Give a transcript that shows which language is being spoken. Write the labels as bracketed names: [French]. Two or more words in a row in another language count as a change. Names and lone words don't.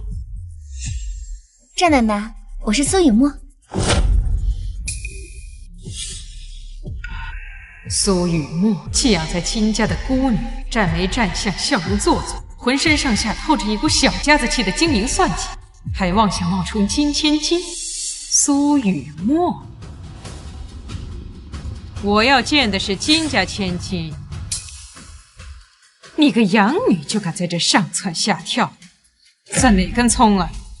[Chinese] 戰奶奶，我是蘇雨墨。蘇雨墨寄養在金家的孤女，站眉站相，笑容做作，渾身上下透着一股小家子氣的精明算計，還妄想冒充金千金。蘇雨墨，我要見的是金家千金。你個養女就敢在這上竄下跳，算哪根蔥啊？